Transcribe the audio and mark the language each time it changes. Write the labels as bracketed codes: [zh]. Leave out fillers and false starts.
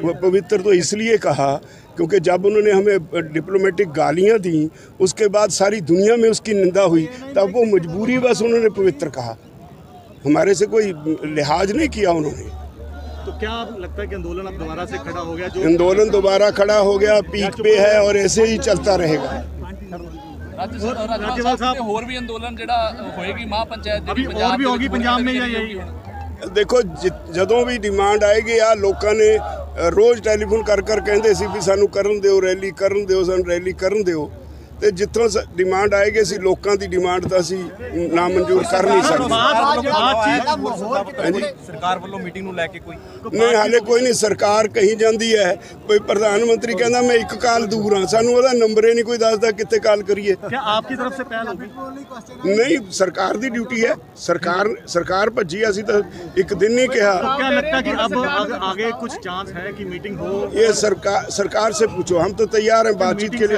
[hi] वो पवित्र तो इसलिए कहा क्योंकि जब उन्होंने हमें डिप्लोमेटिक गालियां दी, उसके बाद सारी दुनिया में उसकी निंदा हुई, तब वो मजबूरी बस उन्होंने पवित्र कहा, हमारे से कोई लिहाज नहीं किया उन्होंने। तो क्या लगता है कि आंदोलन अब दोबारा से खड़ा हो गया? जो आंदोलन दोबारा खड़ा हो गया, पीक पे है और ऐसे ही चलता रहेगा। [pa] राज्यपाल साहब, ਹੋਰ ਵੀ ਅੰਦੋਲਨ ਜਿਹੜਾ ਹੋਏਗੀ ਮਹਾਪੰਚਾਇਤ [hi] अभी और भी होगी पंजाब में या यही? देखो [pa] ਜਦੋਂ ਵੀ ਡਿਮਾਂਡ ਆਏਗੀ ਆ, ਲੋਕਾਂ ਨੇ ਰੋਜ਼ ਟੈਲੀਫੋਨ ਕਰ ਕਹਿੰਦੇ ਸੀ ਵੀ ਸਾਨੂੰ ਕਰਨ ਦਿਓ ਰੈਲੀ, ਕਰਨ ਦਿਓ, ਸਾਨੂੰ ਰੈਲੀ ਕਰਨ ਦਿਓ। ਤੇ ਜਿੱਥੋਂ ਡਿਮਾਂਡ ਆਏਗੀ ਅਸੀਂ ਲੋਕਾਂ ਦੀ ਡਿਮਾਂਡ ਤਾਂ ਅਸੀਂ ਨਾ ਮਨਜ਼ੂਰ ਕਰ ਨਹੀਂ ਸਕਦੇ। ਸਰਕਾਰ ਵੱਲੋਂ ਮੀਟਿੰਗ ਨੂੰ ਲੈ ਕੇ ਕੋਈ ਨਹੀਂ, ਹਾਲੇ ਕੋਈ ਨਹੀਂ। ਸਰਕਾਰ ਕਹੀ ਜਾਂਦੀ ਹੈ, ਕੋਈ ਪ੍ਰਧਾਨ ਮੰਤਰੀ ਕਹਿੰਦਾ ਮੈਂ 1 ਕਾਲ ਦੂਰ ਹਾਂ, ਸਾਨੂੰ ਉਹਦਾ ਨੰਬਰ ਹੀ ਨਹੀਂ ਕੋਈ ਦੱਸਦਾ ਕਿੱਥੇ ਕਾਲ ਕਰੀਏ। [hi] क्या आपकी तरफ से पहल होगी? [pa] ਨਹੀਂ, ਸਰਕਾਰ ਦੀ ਡਿਊਟੀ ਹੈ। ਸਰਕਾਰ ਭੱਜੀ, ਅਸੀਂ ਤਾਂ ਇੱਕ ਦਿਨ ਨਹੀਂ ਕਿਹਾ। [hi] तो क्या लगता है कि अब आगे कुछ चांस है कि मीटिंग हो? ये सरकार से पूछो, हम तो तैयार हैं बातचीत के लिए।